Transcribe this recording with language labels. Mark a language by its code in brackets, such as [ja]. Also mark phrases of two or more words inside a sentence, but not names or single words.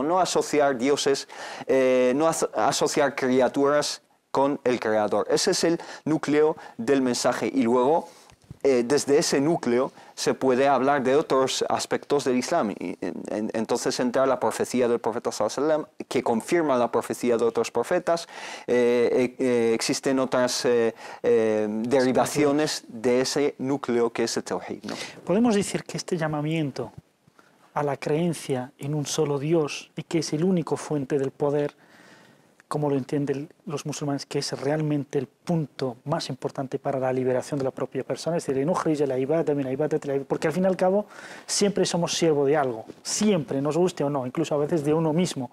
[es] No asociar dioses, no asociar criaturas con el creador. Ese es el núcleo del mensaje, y luego desde ese núcleo se puede hablar de otros aspectos del Islam. Entonces entra la profecía del profeta [ar] صلى الله عليه وسلم, [es] que confirma la profecía de otros profetas. Existen otras derivaciones de ese núcleo que es el Tawhid, ¿no? Podemos decir que este llamamiento a la creencia en un solo Dios y que es el único fuente del poder como lo entienden los musulmanes, que es realmente el punto más importante para la liberación de la propia persona, es decir, porque al fin y al cabo siempre somos siervo de algo, siempre, nos guste o no, incluso a veces de uno mismo.